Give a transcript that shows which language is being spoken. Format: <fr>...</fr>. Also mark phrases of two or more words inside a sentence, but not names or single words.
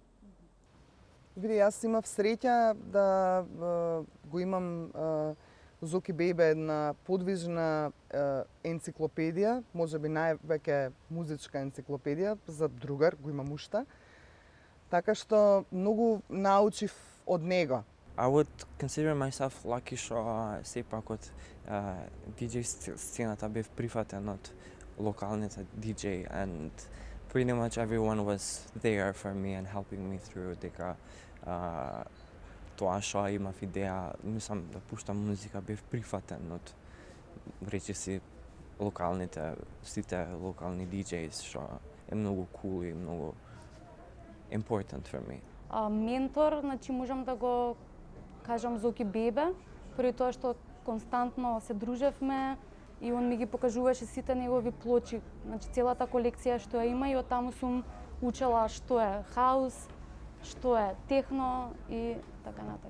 <mk>Види, јас имав среќа да го имам Зоки Бејбе, една подвижна енциклопедија, можеби највеќе музичка енциклопедија, за другар го имам уште. Така што многу научив од него.</mk> <en>I would consider myself lucky</en> <mk>што сепак од диџеј сцената бев прифатен од локалните диџеј,</mk> <en>and pretty much everyone was there for me and helping me through</en> <mk>дека тоа што имав идеја, мислам да пуштам музика, бев прифатен од речиси локалните, сите локални диџејс, што е многу cool и многу</mk> <en>important for me.</en> <mk>Ментор, значи можам да го кажам Зоки Бејбе, поради тоа што константно се дружевме и он ми ги покажуваше сите негови плочи, значи целата колекција што ја има, и од таму сум учела што е хаус, што е техно и така натака.</mk>